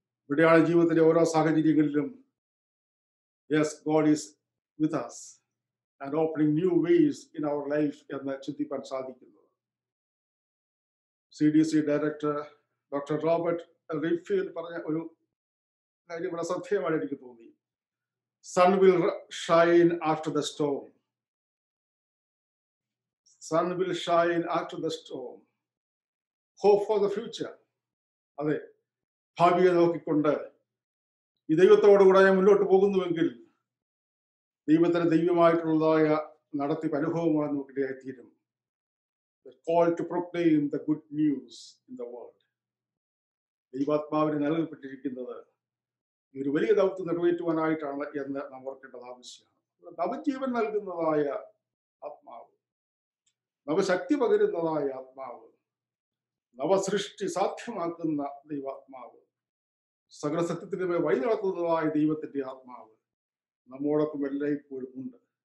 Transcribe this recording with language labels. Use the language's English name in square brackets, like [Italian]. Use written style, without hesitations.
[Malayalam] ഇവിടെയാണ് ജീവിതത്തിന്റെ ഓരോ സാഹചര്യങ്ങളിലും [English] yes God is with us and opening new ways in our life [Malayalam] എന്ന് ചിന്തിപ്പാൻ സാധിക്കുന്നത്. CDC ഡയറക്ടർ ഡോക്ടർ റോബർട്ട് റിഫീൽഡ് പറഞ്ഞ ഒരു കാര്യം ഇവിടെ ശ്രദ്ധേയമായി എനിക്ക് തോന്നി. [English] Sun will shine after the storm. Sun will shine after the storm. Hope for the future. [Malayalam] അതെ, ഭാവിയെ നോക്കിക്കൊണ്ട് ഈ ദൈവത്തോടുകൂടെ ഞാൻ മുന്നോട്ട് പോകുന്നുവെങ്കിൽ ദൈവത്തിന് ദൈവമായിട്ടുള്ളതായ നടത്തിപ്പ് അനുഭവമാണ് നമുക്കിടയായിത്തീരും. [English] The call to proclaim the good news in the world. [Malayalam] ദൈവാത്മാവിന് നൽകപ്പെട്ടിരിക്കുന്നത് ഒരു വലിയ ദൗത്യം നിറവേറ്റുവാനായിട്ടാണ് എന്ന് നാം ഓർക്കേണ്ടത് ആവശ്യമാണ്. നവജീവൻ നൽകുന്നതായ ആത്മാവ്, നവശക്തി പകരുന്നതായ ആത്മാവ്, നവസൃഷ്ടി സാധ്യമാക്കുന്ന ദൈവാത്മാവ്, സകല സത്യത്തിന് വഴി നടത്തുന്നതായ ദൈവത്തിന്റെ ആത്മാവ് നമ്മോടൊപ്പം എല്ലായ്പ്പോഴും ഉണ്ട്.